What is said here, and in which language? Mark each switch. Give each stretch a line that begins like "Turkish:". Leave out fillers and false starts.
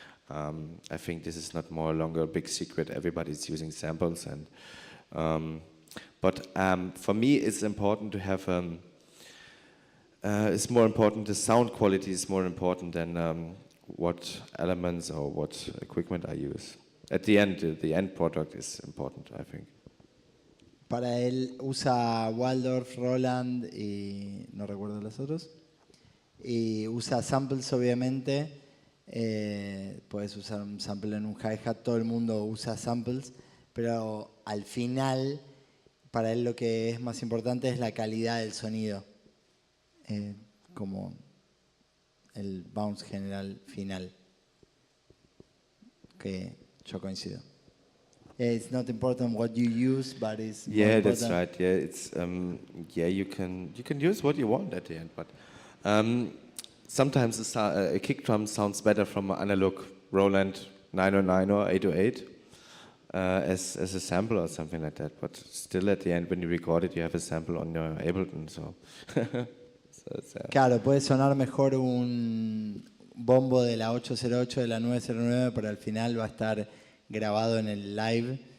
English: I think this is not more longer a big secret. Everybody's using samples, and but for me, it's important to have. It's more important. The sound quality is more important than what elements or what equipment I use. At the end, the end product is important, I think.
Spanish: Para él usa Waldorf, Roland y no recuerdo los otros. Y usa samples, obviamente. Puedes usar un sample en un hi-hat, todo el mundo usa samples, pero al final, para él lo que es más importante es la calidad del sonido, como el bounce general final, que yo coincido.
English: It's not important what you use, but it's more Yeah, important. that's right. Yeah, it's you can use what you want at the end, but sometimes a kick drum sounds better from an analog Roland 909 or 808 as a sample or something like that. But still, at the end, when you record it, you have a sample on your Ableton. So,
Spanish: Claro, puede sonar mejor un bombo de la 808 de la 909, pero al final va a estar grabado en el live.